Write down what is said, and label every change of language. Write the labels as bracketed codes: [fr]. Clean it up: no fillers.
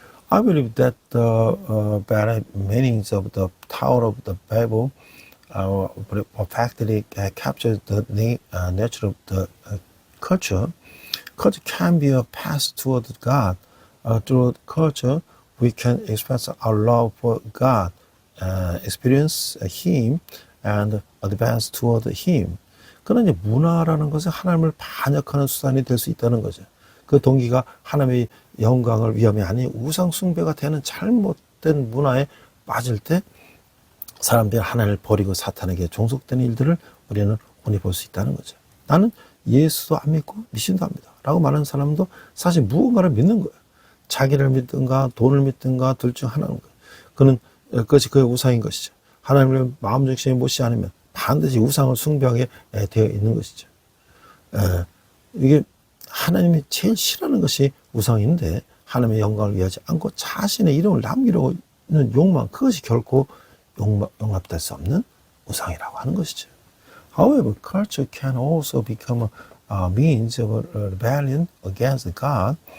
[en] I believe that the better meanings of the Tower of the Babel perfectly captures the nature of the culture. Culture can be a path toward God. Through culture, we can express our love for God, experience Him, and advance toward Him. [ko] 그러나 이제 문화라는 것은 하나님을 반역하는 수단이 될 수 있다는 거죠. 그 동기가 하나님의 영광을 위함이 아닌 우상 숭배가 되는 잘못된 문화에 빠질 때 사람들이 하나님을 버리고 사탄에게 종속되는 일들을 우리는 흔히 볼 수 있다는 거죠. 나는 예수도 안 믿고 미신도 안 믿어 라고 말하는 사람도 사실 무언가를 믿는 거예요. 자기를 믿든가 돈을 믿든가 둘 중 하나인 거예요. 그것이 그의 우상인 것이죠. 하나님을 마음 중심에 모시지 않으면 반드시 우상을 숭배하게 되어 있는 것이죠. 이게 하나님이 제일 싫어하는 것이 우상인데 하나님의 영광을 위하지 않고 자신의 이름을 남기려고 하는 욕망, 그것이 결코 용납될 수 없는 우상이라고 하는 것이죠. [en] However, culture can also become a means of rebellion against God.